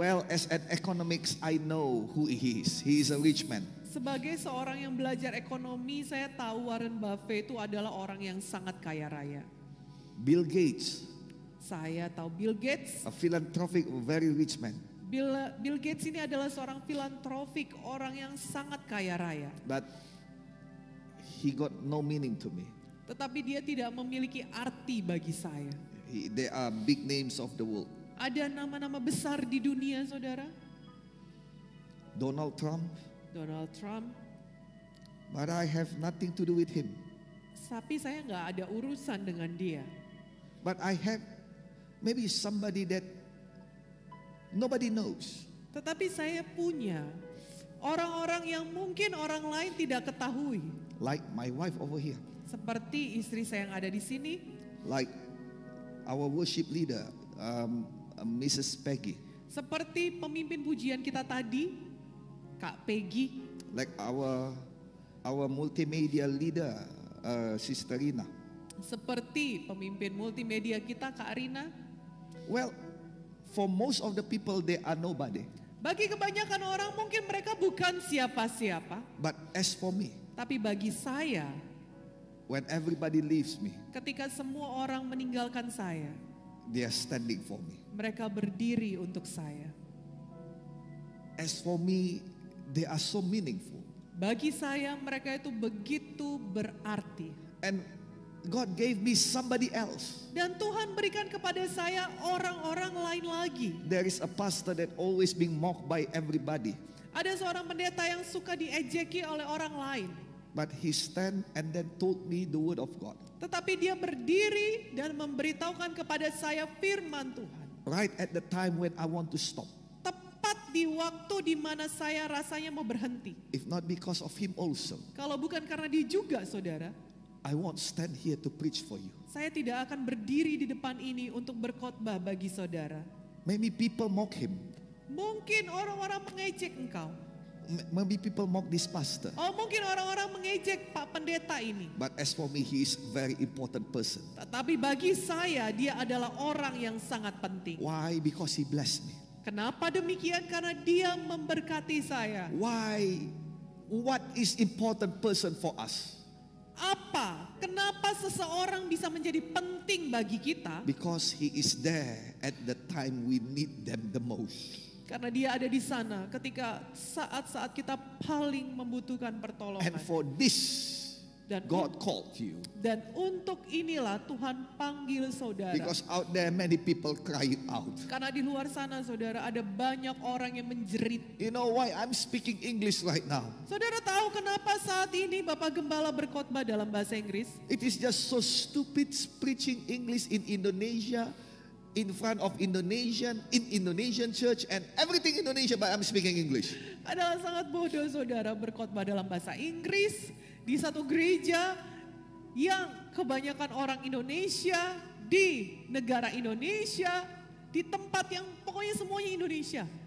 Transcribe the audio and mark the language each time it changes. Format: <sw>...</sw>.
<en>Well, as an economics, I know who he is. He is a rich man.</en> <id>Sebagai seorang yang belajar ekonomi, saya tahu Warren Buffett itu adalah orang yang sangat kaya raya.</id> <en>Bill Gates,</en> <id>Saya tahu Bill Gates.</id> <en>a philanthropic, very rich man.</en> <id>Bill Gates ini adalah seorang filantropik, orang yang sangat kaya raya.</id> <en>But he got no meaning to me.</en> <id>Tetapi dia tidak memiliki arti bagi saya.</id> <en>They are big names of the world.</en> <id>Ada nama-nama besar di dunia, saudara.</id> <en>Donald Trump,</en> <id>Donald Trump,</id> <en>but I have nothing to do with him.</en> <id>Tapi saya nggak ada urusan dengan dia.</id> <en>But I have maybe somebody that nobody knows.</en> <id>Tetapi saya punya orang-orang yang mungkin orang lain tidak ketahui.</id> <en>Like my wife over here.</en> <id>Seperti istri saya yang ada di sini.</id> <en>Like our worship leader, Mrs. Peggy.</en> <id>Seperti pemimpin pujian kita tadi, Kak Peggy.</id> <en>Like our multimedia leader, Sister Rina.</en> <id>Seperti pemimpin multimedia kita, Kak Rina.</id> <en>Well, for most of the people they are nobody.</en> <id>Bagi kebanyakan orang mungkin mereka bukan siapa-siapa.</id> <en>But as for me,</en> <id>Tapi bagi saya,</id> <en>when everybody leaves me,</en> <id>ketika semua orang meninggalkan saya,</id> <en>they are standing for me.</en> <id>mereka berdiri untuk saya.</id> <en>As for me, they are so meaningful.</en> <id>Bagi saya mereka itu begitu berarti.</id> <en>And God gave me somebody else.</en> <id>Dan Tuhan berikan kepada saya orang-orang lain lagi.</id> <en>There is a pastor that always being mocked by everybody.</en> <id>Ada seorang pendeta yang suka diejeki oleh orang lain.</id> <en>But he stand and then told me the word of God.</en> <id>Tetapi dia berdiri dan memberitahukan kepada saya firman Tuhan.</id> <en>Right at the time when I want to stop.</en> <id>Tepat di waktu di mana saya rasanya mau berhenti.</id> <en>If not because of him also,</en> <id>Kalau bukan karena dia juga, saudara,</id> <en>I won't stand here to preach for you.</en> <id>saya tidak akan berdiri di depan ini untuk berkhotbah bagi saudara.</id> <en>Maybe people mock him.</en> <id>Mungkin orang-orang mengejek engkau.</id> <en>Maybe people mock this pastor.</en> <id>Oh, mungkin orang-orang mengejek Pak Pendeta ini.</id> <en>But as for me, he is a very important person.</en> <id>Tetapi bagi saya dia adalah orang yang sangat penting.</id> <en>Why? Because he blessed me.</en> <id>Kenapa demikian? Karena dia memberkati saya.</id> <en>Why? What is important person for us?</en> <id>Apa? Kenapa seseorang bisa menjadi penting bagi kita?</id> <en>Because he is there at the time we need them the most.</en> <id>Karena dia ada di sana ketika saat-saat kita paling membutuhkan pertolongan.</id> <en>And for this,</en> <id>Dan,</id> <en>God called you.</en> <id>dan untuk inilah Tuhan panggil saudara.</id> <en>Because out there many people crying out.</en> <id>Karena di luar sana saudara ada banyak orang yang menjerit.</id> <en>You know why I'm speaking English right now?</en> <id>Saudara tahu kenapa saat ini Bapak Gembala berkhotbah dalam bahasa Inggris?</id> <en>It is just so stupid preaching English in Indonesia, in front of Indonesian, in Indonesian church and everything Indonesia, but I'm speaking English.</en> <id>Adalah sangat bodoh saudara berkhotbah dalam bahasa Inggris di satu gereja yang kebanyakan orang Indonesia, di negara Indonesia, di tempat yang pokoknya semuanya Indonesia.</id>